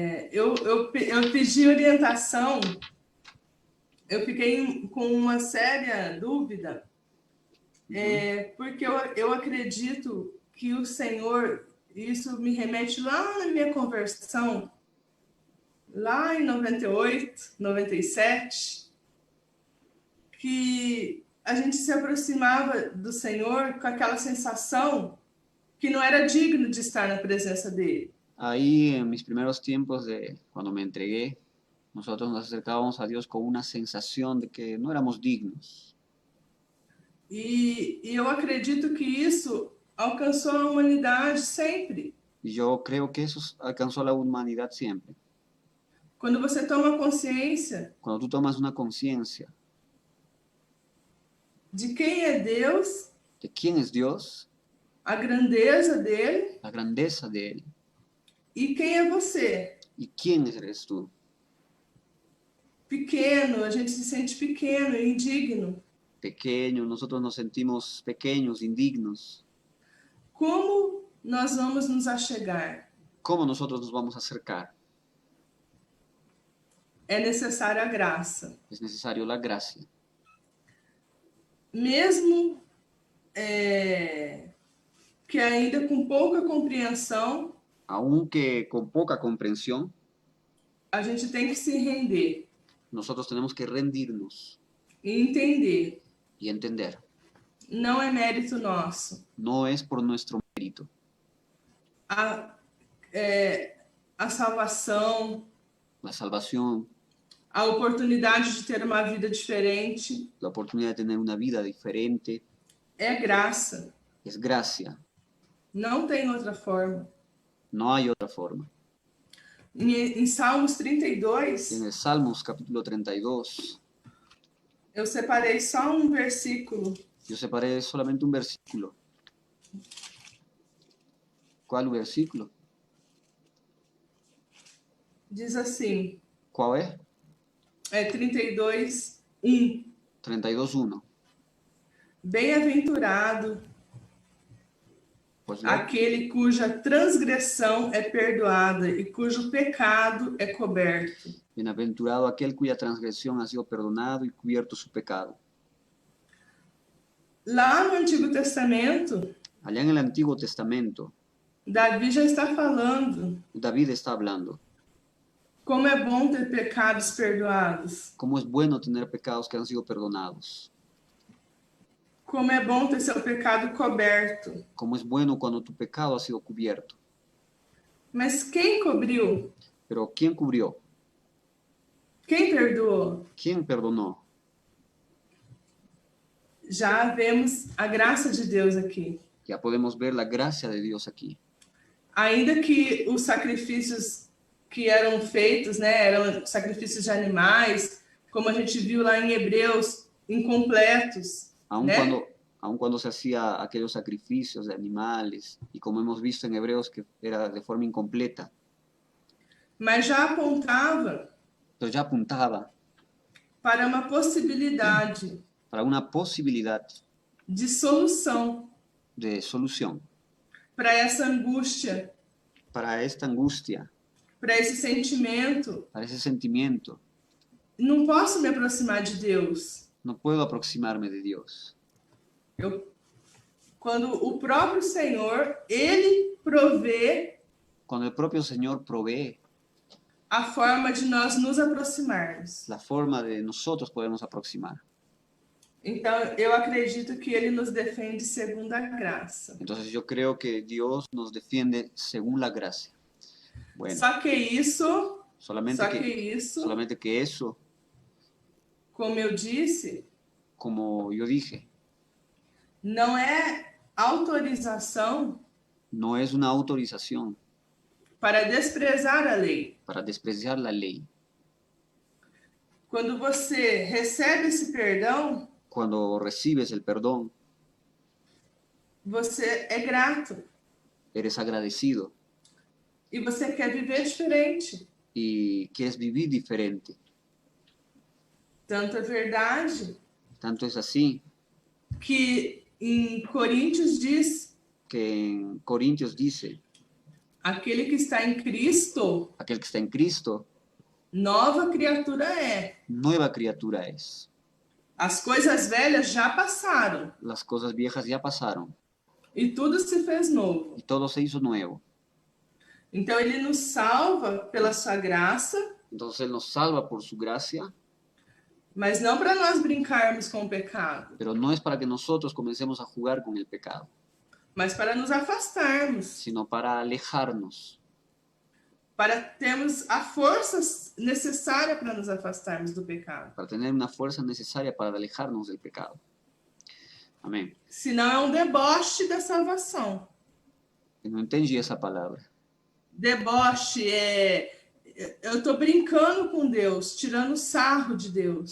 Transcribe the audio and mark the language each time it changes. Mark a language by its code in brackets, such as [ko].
[pt] Eu pedi orientação, eu fiquei com uma séria dúvida, porque eu acredito que o Senhor, isso me remete lá na minha conversão, lá em 98, 97, que a gente se aproximava do Senhor com aquela sensação que não era digno de estar na presença dele. [es] Ahí en mis primeros tiempos de cuando me entregué, nosotros nos acercábamos a Dios con una sensación de que no éramos dignos. [pt] E eu acredito que isso alcançou a humanidade sempre. [es] Y yo creo que eso alcanzó a la humanidad siempre. [pt] Quando você toma consciência [es] Cuando tú tomas una conciencia [pt] de quem é Deus, [es] de quién es Dios, [pt] a grandeza dele [es] la grandeza de Él, [pt] e quem é você. [es] y quién eres tú. [pt] Pequeno, a gente se sente pequeno e indigno. [es] Pequeños, nosotros nos sentimos pequeños, indignos. [pt] Como nós vamos nos achegar? [es] ¿Cómo nosotros nos vamos a acercar? [pt] É necessária a graça. [es] Es necesario la gracia. [pt] Mesmo que ainda com pouca compreensão, [es] Aunque con poca comprensión, [pt] a gente tem que se render [es] nosotros tenemos que rendirnos [pt] e entender. [es] y entender. [pt] Não é mérito nosso. [es] No es por nuestro mérito. [pt] A salvação, [es] La salvación, [pt] a oportunidade de ter uma vida diferente, [es] la oportunidad de tener una vida diferente, [pt] é graça. [es] es gracia. [pt] Não tem outra forma. [es] No hay otra forma. [pt] Em Salmos 32, [es] En el Salmos capítulo 32, [pt] eu separei só um versículo. [es] yo separé solamente un versículo. ¿Cuál versículo? [pt] Diz assim, [es] ¿Cuál es? [pt] 32, 1. [es] 32.1. [pt] Bem-aventurado [es] Pues [pt] aquele cuja transgressão é perdoada e cujo pecado é coberto. [es] bienaventurado aquel cuya transgresión ha sido perdonado y cubierto su pecado. [pt] Lá no Antigo Testamento, [es] Allá en el Antiguo Testamento, [pt] Davi já está falando [es] David está hablando. [pt] como é bom ter pecados perdoados, [es] Cómo es bueno tener pecados que han sido perdonados. [pt] como é bom ter seu pecado coberto. [es] Cómo es bueno cuando tu pecado ha sido cubierto. [pt] Mas quem cobriu? [es] Pero ¿quién cubrió? [pt] Quem perdoou? [es] ¿Quién perdonó? [pt] Já vemos a graça de Deus aqui. [es] Ya podemos ver la gracia de Dios aquí. [pt] Ainda que os sacrifícios que eram feitos, né, eram sacrifícios de animais, como a gente viu lá em Hebreus, incompletos, [es] Aun [pt] né? [es] cuando se hacía aquellos sacrificios de animales, y como hemos visto en Hebreos que era de forma incompleta, [pt] Mas já apontava [es] pero ya apuntaba [pt] para uma possibilidade [es] para una posibilidad [pt] de solução [es] de solución [pt] para essa angústia, [es] para esta angustia, [pt] para esse sentimento. [es] para ese sentimiento. [pt] Não posso me aproximar de Deus. [es] No puedo aproximarme de Dios. [pt] Quando o próprio Senhor, Ele provê [es] Cuando el propio Señor provee [pt] a forma de nós nos aproximarmos. [es] la forma de nosotros podernos aproximar. [pt] Então, eu acredito que Ele nos defende segundo a graça. [es] Entonces yo creo que Dios nos defiende según la gracia. Bueno, [pt] Só que isso, [es] solamente que eso, [pt] como eu disse, [es] como yo dije, [pt] não é autorização [es] no es una autorización [pt] para desprezar a lei. [es] para despreciar la ley. [pt] Quando você recebe esse perdão, [es] Cuando recibes el perdón, [pt] você é grato [es] eres agradecido [pt] e você quer viver diferente. [es] y quieres vivir diferente. [pt] Tanto é verdade [es] Tanto es así [pt] que em Coríntios diz: [es] que en Corintios dice, [pt] aquele que está em Cristo, [es] aquel que está en Cristo, [pt] nova criatura é. [es] nueva criatura es. [pt] As coisas velhas já passaram [es] Las cosas viejas ya pasaron [pt] e tudo se fez novo. [es] y todo se hizo nuevo. [pt] Então ele nos salva pela sua graça, [es] Entonces Él nos salva por su gracia, [pt] mas não para nós brincarmos com o pecado, [es] pero no es para que nosotros comencemos a jugar con el pecado, [pt] mas para nos afastarmos, [es] sino para alejarnos, [pt] para termos a força necessária para nos afastarmos do pecado. [es] para tener una fuerza necesaria para alejarnos del pecado. Amén. [pt] Senão é um deboche da salvação. Eu não entendi essa palavra. Deboche é... Eu estou brincando com Deus, tirando sarro de Deus.